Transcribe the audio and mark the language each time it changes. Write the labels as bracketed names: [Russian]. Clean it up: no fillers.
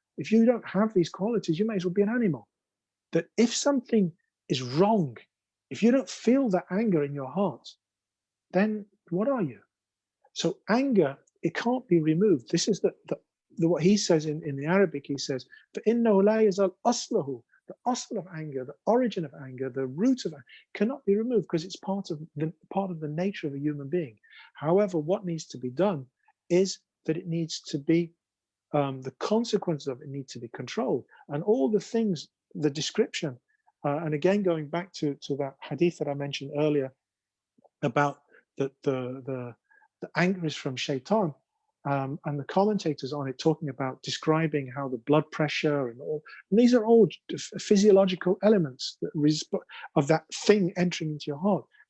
[English] If you don't have these qualities, you may as well be an animal. That if something is wrong, if you don't feel that anger in your heart, then what are you? So anger, it can't be removed. This is what he says in the Arabic. He says, [Arabic] فَإِنَّهُ لَا يَزَالْ أَصْلَهُ. [English] The asl of anger, the origin of anger, the root of anger cannot be removed because it's part of the nature of a human being. However, what needs to be done is that it needs to be, the consequences of it need to be controlled. And all the things, the description, and again, going back to that hadith that I mentioned earlier about the anger is from shaitan, and the commentators on it talking about describing how the blood pressure and all, and these are all physiological elements of that thing entering into your heart.